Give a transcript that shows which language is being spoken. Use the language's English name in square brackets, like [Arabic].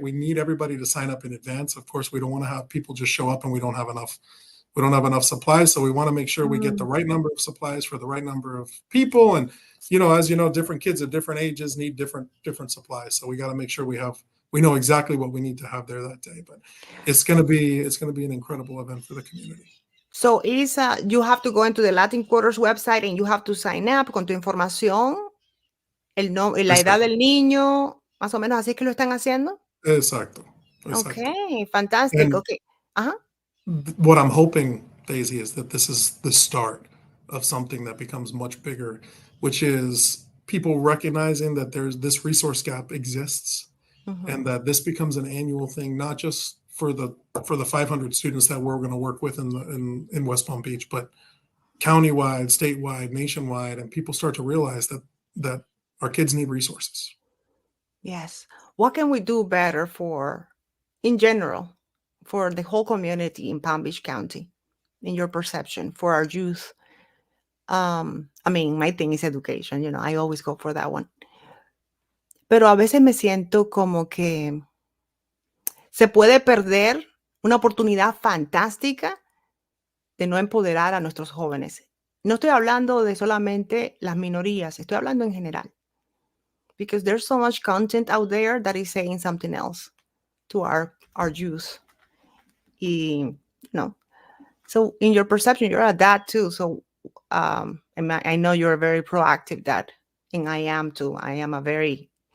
[English] We need everybody to sign up in advance. Of course, we don't want to have people just show up and we don't have enough supplies. So we want to make sure we get the right number of supplies for the right number of people. And as you know, different kids at different ages need different supplies. So we got to make sure we know exactly what we need to have there that day. But it's going to be an incredible event for the community. So you have to go into the Latin Quarters website and you have to sign up [Spanish] con tu información, la edad del niño, más o menos así es que lo están haciendo. Exacto. [English] Okay, fantastic. Okay. What I'm hoping, Daisy, is that this is the start of something that becomes much bigger, which is people recognizing that this resource gap exists, and that this becomes an annual thing, not just for the 500 students that we're going to work with in West Palm Beach, but countywide, statewide, nationwide, and people start to realize that Our kids need resources. Yes. What can we do better for, in general, for the whole community in Palm Beach County, in your perception, for our youth? I mean, my thing is education, I always go for that one. [Spanish] Pero a veces me siento como que se puede perder una oportunidad fantástica de no empoderar a nuestros jóvenes. No estoy hablando de solamente las minorías, estoy hablando en general. [English] Because there's so much content out there that is saying something else to our youth. So in your perception, you're a dad too. So and I know you're very proactive dad, and I am too. I am a very